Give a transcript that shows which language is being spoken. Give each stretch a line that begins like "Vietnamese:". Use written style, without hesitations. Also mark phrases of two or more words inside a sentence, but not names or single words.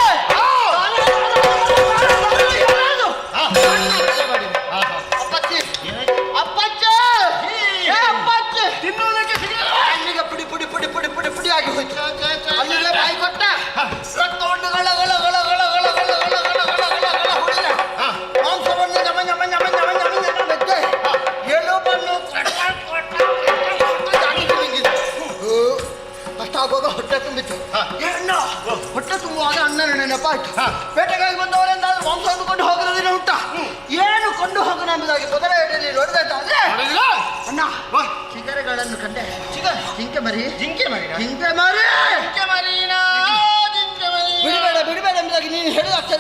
Kannada: ಅಪ್ಪಚ್ಚಿ ಅಪ್ಪಚ್ಚಿ ಅಪ್ಪಚ್ಚಿ ತಿನ್ನುವುದಕ್ಕೆ ಸಿಗಲಿಲ್ಲ. ಅಲ್ಲಿಗೆ ಪುಡಿ ಪುಡಿ ಪುಡಿ ಪುಡಿ ಪುಡಿ ಪುಡಿ ಆಗಿ ಹೋಯ್ತು. ಅಲ್ಲಿಗೆ ಬಾಯಿ ಕೊಟ್ಟ ರಕ್ತ ಉಂಡು ಗಳ ಗಳ ಗಳ ಗಳ ಗಳ ಗಳ ಗಳ ಗಳ ಗಳ ಗಳ ಹೊಡೆದೆ. ಮಾಂಸವನ್ನು ಜಮ ಜಮ ಜಮ ಜಮ ಜಮ ಜಮ ಬೆದ್ದೆ. ಎಲುಬನ್ನು ಅಷ್ಟಾಗುವಾಗ ಹೊಟ್ಟೆ ತುಂಬಿತ್ತು. ಏನು ಹೊಟ್ಟೆ ತುಂಬುವಾಗ ಅಣ್ಣನ ನೆನಪಾಯ್ತು. ಬೇಟೆಗಾಗಿ ಬಂದವರೆಂದಾದ್ರೂ ಮಾಂಸ ಕೊಂಡು ಹೋಗೋದಿನ ಉಂಟ. ಏನು ಕೊಂಡು ಹೋಗೋಣ ಎಂಬುದಾಗಿ ಮೊದಲ ಎಡೆಯಲ್ಲಿ ನೋಡಿದಾದ್ರೆ ಅಣ್ಣ ಚಿಗರೆಗಳನ್ನು ಕಂಡೆ. ಜಿಂಕೆ ಮರಿ ಜಿಂಕೆ ಮರಿ ಜಿಂಕೆ ಮರಿ ಜಿಂಕೆ ಮರಿನಾ ಜಿಂಕೆ ಮರಿ ಬಿಡಬೇಡ ಬಿಡಬೇಡ ಎಂಬುದಾಗಿ ನೀನು ಹೇಳಿದಾಗ್ತದೆ.